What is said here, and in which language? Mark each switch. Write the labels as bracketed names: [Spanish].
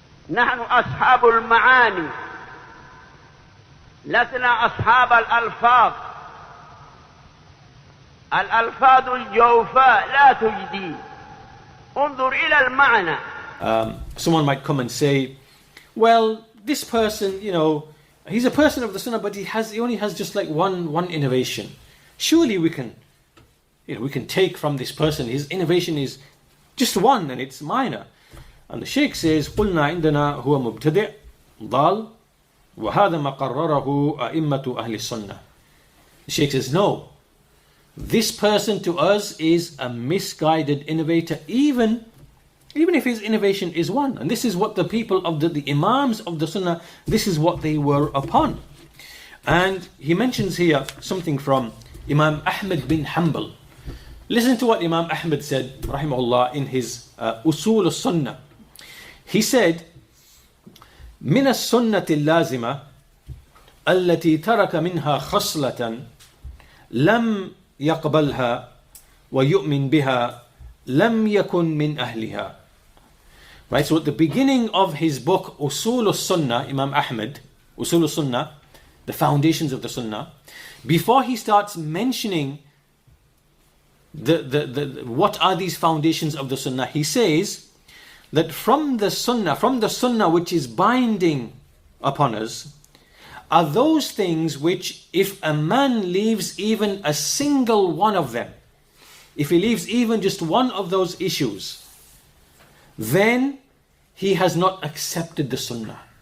[Arabic] نحن أصحاب المعاني لسنا أصحاب الألفاظ. الألفاظ الجوفاء لا تجدي. انظر إلى المعنى. [English] Someone might come and say, well, this person, he's a person of the Sunnah, but he only has just like one innovation. Surely we can take from this person, his innovation is just one and it's minor. And the Shaykh says, [Arabic] قُلْنَا عِنْدَنَا هُوَ مُبْتَدِعْ ضَالٍ وَهَذَا مَا قَرَّرَهُ أَئِمَّةُ أَهْلِ السُّنَّةِ. [English] The Shaykh says, no. This person to us is a misguided innovator, even if his innovation is one. And this is what the people of the Imams of the Sunnah, this is what they were upon. And he mentions here something from Imam Ahmad bin Hanbal. Listen to what Imam Ahmad said, rahimahullah, in his Usul as-Sunnah. He said, [Arabic] من السنة اللازمة التي ترك منها خصلة لم يقبلها ويؤمن بها لم يكن من أهلها. [English] Right, so at the beginning of his book Usul as-Sunnah, Imam Ahmad, Usul as-Sunnah, the foundations of the Sunnah, before he starts mentioning what are these foundations of the Sunnah, he says that from the Sunnah which is binding upon us, are those things which, if a man leaves even a single one of them, if he leaves even just one of those issues, then he has not accepted the Sunnah.